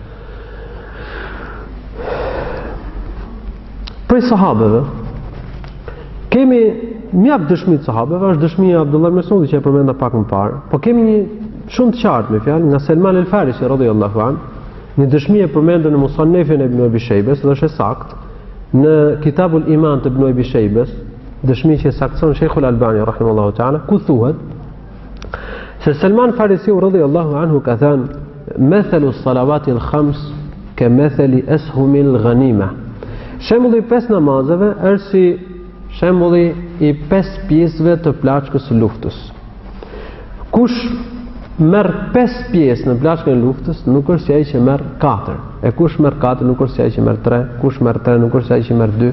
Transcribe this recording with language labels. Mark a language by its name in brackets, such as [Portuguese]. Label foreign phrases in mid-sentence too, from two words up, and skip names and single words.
[Albanian] Prej sahabeve kemi mjaft dëshmi të sahabeve, është dëshmia e Abdullah ibn Mesudit që e përmenda pak më parë, po kemi një shumë të qartë me fjalë nga Selman el-Farisi [Arabic] رضي الله عنه, [Albanian] një dëshmi e përmendur në Musannefin e Ibn Abi Shaybes, dhe është saktë në Kitabul Iman të Ibn Abi Shaybes, dëshmi që saktëson Sheikhul Albani [Arabic] رحمه الله تعالى, [Albanian] ku thuhet se Selman Farisiu [Arabic] رضي الله عنه [Albanian] ka thënë: [Arabic] "مثل الصلوات الخمس كمثل أسهم الغنيمة." [Albanian] Shembulli i 5 namazeve është si shembulli i 5 pjesëve të plaçkës së luftës. Kush merr 5 pjesë në plaçkën e luftës, nuk është si ai që merr 4. E kush merr 4 nuk është si ai që merr 3, kush merr 3 nuk është si ai që merr 2.